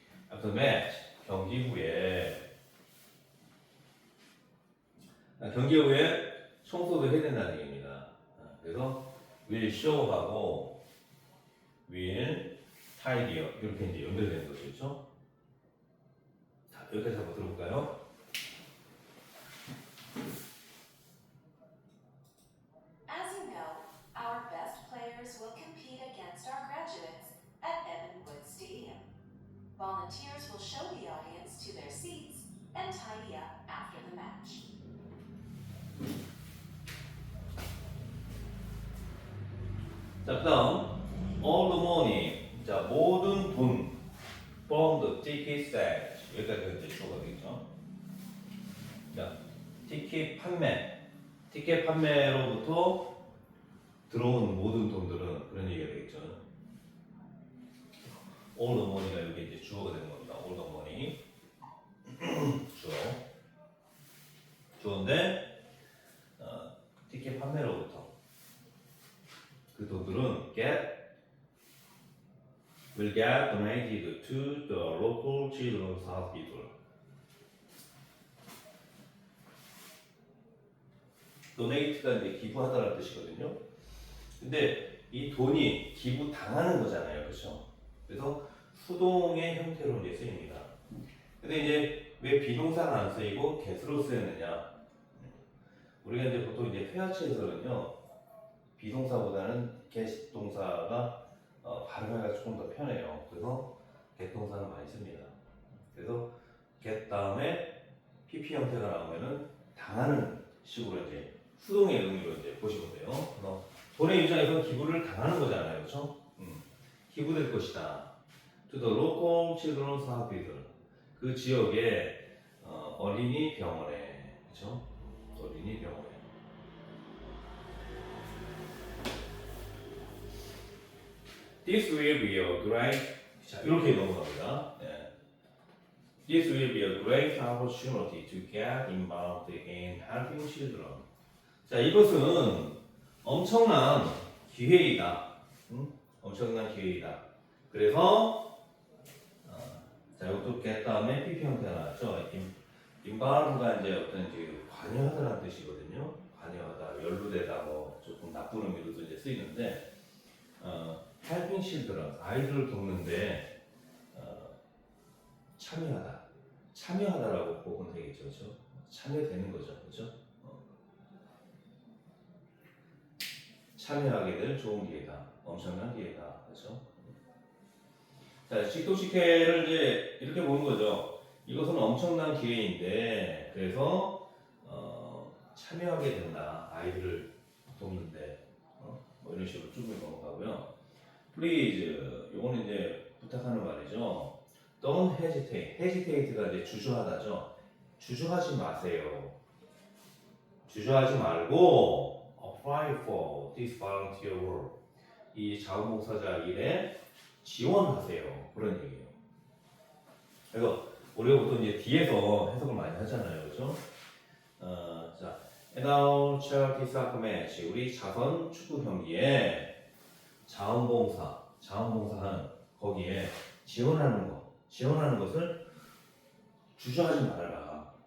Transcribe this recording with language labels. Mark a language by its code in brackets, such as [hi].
[en] After match, [ko] 경기 후에 청소도 해야 된다는 얘기입니다. 그래서 [en] will show [ko] 하고 [en] will tidy up [ko] 이렇게 이제 연결되는 거죠, 그렇죠? 자, 여기까지 한번 들어볼까요? [en] As you know, our best players will compete against our graduates at Evanwood Stadium. Volunteers will show the audience to their seats and tidy up after the match. [ko] 자, 그다음 [en] all the money, [ko] 자 모든 돈 [en] from the ticket sales [ko] 여기까지 이제 주어가 되겠죠. 자, 티켓 판매로부터 들어온 모든 돈들은 그런 얘기가 되겠죠. [en] all the money [ko] 가 여기 이제 주어가 되는 겁니다. [en] all the money [ko] 주어인데 티켓 판매로부터 그 돈들은 [en] will get donated to the local children's hospital. [ko] donate가 이제 기부하다라는 뜻이거든요. 근데 이 돈이 기부 당하는 거잖아요, 그렇죠? 그래서 수동의 형태로 이제 쓰입니다. 근데 이제 왜 비동사는 안 쓰이고 get으로 쓰였느냐? 우리가 이제 보통 이제 회화체에서는요, 비동사보다는 get 동사가 발음하기가 조금 더 편해요. 그래서 get 동사는 많이 씁니다. 그래서 get 다음에 PP 형태가 나오면은 당하는 식으로 이제 수동의 의미로 이제 보시면 돼요. 그래서 돈의 입장에서 기부를 당하는 거잖아요, 그렇죠? 기부될 것이다. [en] To the local children's hospital. [ko] 그 지역의 어린이 병원에, 그렇죠? 어린이 병원에. [en] This will be a great. [ko] 자, 이렇게 넘어갑니다. 네. [en] This will be a great opportunity to get involved in helping children. [ko] 자, 이것은 엄청난 기회이다. 엄청난 기회이다. 그래서 자, 이것도 get 다음에 PP 형태가 나왔죠. involve가 이제 어떤 관여하다라는 뜻이거든요. 관여하다, 연루되다, 뭐 조금 나쁜 의미로도 이제 쓰이는데 [en] helping children, [ko] 아이들을 돕는데 참여하다라고 보면 되겠죠, 그렇죠? 참여되는 거죠, 그렇죠? 참여하게 될 좋은 기회다, 엄청난 기회다, 그렇죠? 자, 직독식해를 이제 이렇게 보는 거죠. 이것은 엄청난 기회인데, 그래서 참여하게 된다, 아이들을 돕는데, 뭐 이런 식으로 쭉 넘어가고요. [en] Please, [ko] 요거는 이제 부탁하는 말이죠. [en] Don't hesitate. [ko] hesitate가 이제 주저하다죠. 주저하지 마세요. 주저하지 말고 [en] apply for this volunteer work. [ko] 이 자원봉사자 일에 지원하세요. 그런 얘기예요. 그래서 우리가 보통 이제 뒤에서 해석을 많이 하잖아요, 그렇죠? 자, [en] in our charity soccer match, [ko] 우리 자선 축구 경기에 자원봉사하는 거기에 지원하는 것을 주저하지 말아라.